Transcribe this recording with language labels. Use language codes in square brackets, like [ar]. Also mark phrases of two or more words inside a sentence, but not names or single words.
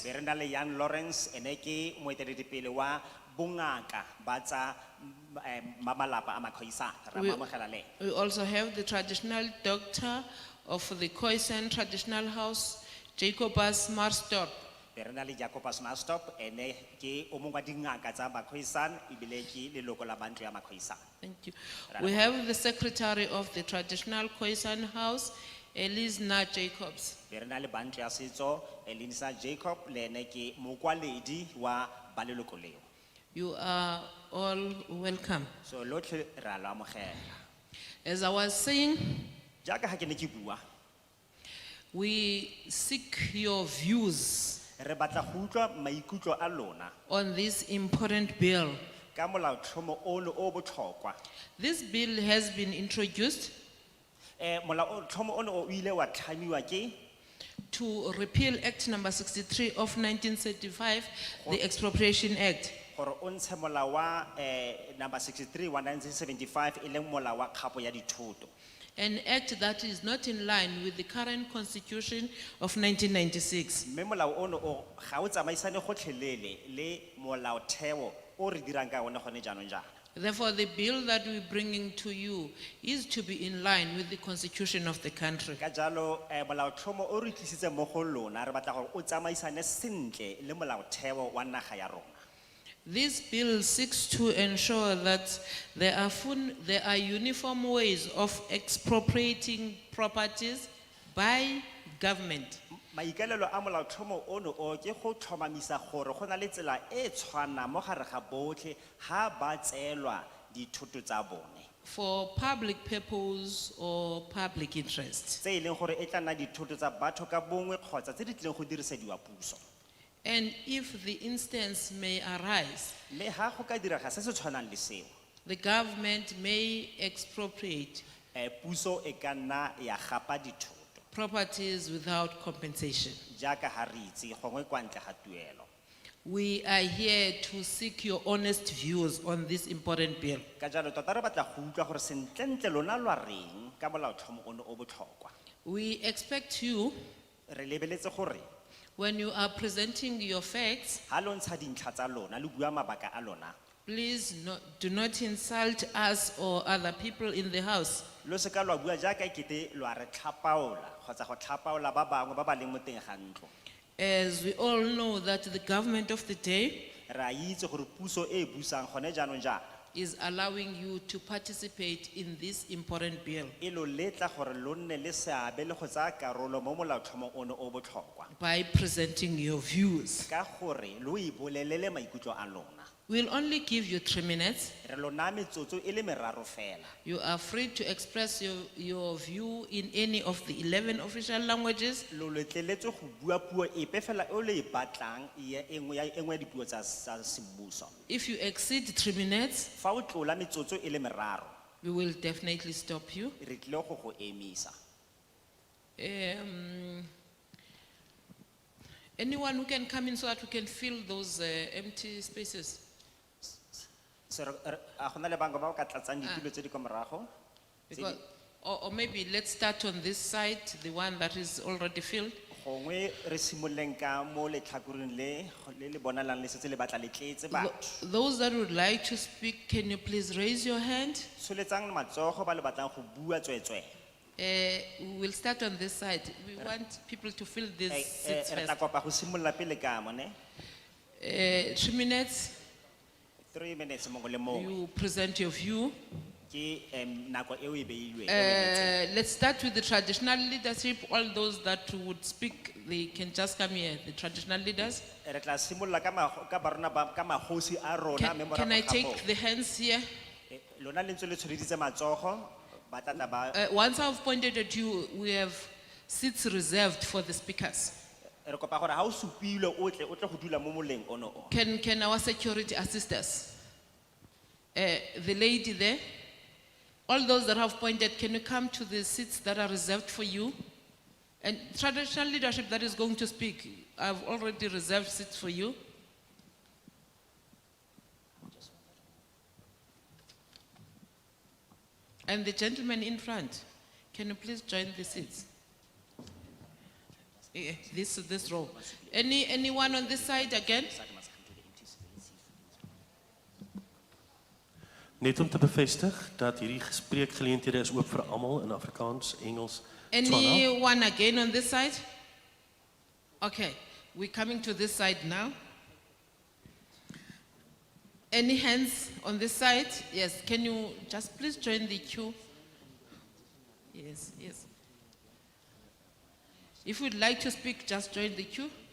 [tn] Mme re na le Jan Lawrence ene ke moeteledipele wa bongaka ba tsa mamalapa a Makhoisan. Re a mo amogela le. [en] We also have the traditional doctor of the Khoisan traditional house, Jacobus Marstorp. [tn] Mme re na le Jacobus Marstorp ene ke o mongwe wa dingaka tsa Makhoisan ebile ke leloko la bantlo ya Makhoisan. [en] Thank you. We have the secretary of the traditional Khoisan house, Elisna Jacobs. [tn] Mme re na le bantlo ya setso Elisa Jacob le ene ke mokwaledi wa ba leloko leo. [en] You are all welcome. [tn] So lotlhe re a lo amogela. [en] As I was saying, [tn] Jaaka ha ke ne ke bua [en] we seek your views [tn] re batla go utlwa maikutlo a lona [en] on this important bill. [tn] ka molaotlhomo ono o botlhokwa. [en] This bill has been introduced [tn] Molaotlhomo ono o ile wa tlhamiwa ke [en] to repeal Act number 63 of 1935, the Expropriation Act. [tn] gore o ntshe molao wa number 63 wa 1975 e leng molao wa kgapo ya dithoto. [en] An act that is not in line with the current constitution of 1996. [tn] Mme molao ono o ga o tsamaisane gotlhelele le molaotheo o re dirang ka one gone jaanong jaana. [en] Therefore, the bill that we're bringing to you is to be in line with the constitution of the country. [tn] Ka jalo molaotlhomo o re tlisitse mo go lona re batla gore o tsamaisane sentle le molaotheo wa naga ya rona. [en] This bill seeks to ensure that there are uniform ways of expropriating properties by government. [tn] Maikalelo a molaotlhomo ono o ke go tlhomamisa gore go na le tsela e tshwana mo gare ga botlhe ha ba tseelwa dithoto tsa bone. [en] For public purpose or public interest. [tn] Tse e leng gore e tla nna dithoto tsa batho ka bongwe kgotsa tse di tlileng go dirisediwa puso. [en] And if the instance may arise, [tn] Mme ha go ka direga se se tshwanang le seo, [en] the government may expropriate [tn] puso e ka nna ya gapa dithoto [en] properties without compensation. [tn] jaaka ha re itse gongwe kwa ntle ga tuelo. [en] We are here to seek your honest views on this important bill. [tn] Ka jalo tota re batla go utlwa gore sentlentle lona lwa reng ka molaotlhomo ono o botlhokwa. [en] We expect you, [tn] Re lebeletse gore [en] when you are presenting your facts, [tn] ha lo ntsha dintlha tsa lona le bua mabaka a lona, [en] please do not insult us or other people in the house. [tn] lo se ka lwa bua jaaka ekete lwa re tlhapaola kgotsa go tlhapaola ba bangwe ba ba leng mo teng ga ntlo. [en] As we all know that the government of the day [tn] Re a itse gore puso e busang gone jaanong jaana [en] is allowing you to participate in this important bill [tn] e lo letla gore lo nne le seabe le go tsaya karolo mo molaotlhomo ono o botlhokwa [en] by presenting your views. [tn] ka gore lo ibolelele maikutlo a lona. [en] We'll only give you 3 minutes. [tn] Re lo naya metsotso e le meraro fela. [en] You are free to express your view in any of the 11 official languages. [tn] Lo letleletswe go bua puo epe fela e o le e batlang e nngwe ya dipuo tsa semmuso. [en] If you exceed 3 minutes, [tn] Fa o tlola metsotso e le meraro, [en] we will definitely stop you. [tn] re tlile go emisa. [en] Anyone who can come in so that we can fill those empty spaces. [tn] So a gona le bangwe ba o ka tlatsang ditulo tse di kwa morago. [en] Because, or maybe let's start on this side, the one that is already filled. [tn] Gongwe re simoleng ka mo letlhakoreng le bonalang le setse le batla le tletse batho. [en] Those that would like to speak, can you please raise your hand? [tn] Tsholetsang matsogo ba le batlang go bua tswetswe. [en] We will start on this side. We want people to fill these seats [tn] Re tla [en] first. [tn] kopa go simolola pele ka mo ne. [en] 3 minutes, [tn] 3 minutes mongwe le mongwe. [en] you present your view. [tn] Ke nako eo e beilweng, eo e emetseng. [en] Let's start with the traditional leadership. All those that would speak, they can just come here, the traditional leaders. [tn] Re tla simolola ka barona ka magosi a rona, mme [en] Can I [tn] morago ga [en] take [tn] moo, [en] the hands here? [tn] lona le ntse le tshwareditse matsogo, ba tla ba [en] Once I've pointed at you, we have seats reserved for the speakers. [tn] re kopa gore ha o supilwe o tle go dula mo moleng ono o. [en] Can our security assist us? The lady there, all those that have pointed, can you come to the seats that are reserved for you? And traditional leadership that is going to speak, I've already reserved seats for you. And the gentleman in front, can you please join the seats? This row. Anyone on this side again? [af] Net om te bevestig dat hierdie gespreekgeleenthede is oop vir almal in Afrikaans, Engels, Tswana. [en] Anyone again on this side? Okay, we're coming to this side now. Any hands on this side? Yes, can you just please join the queue? Yes, yes. If you'd like to speak, just join the queue.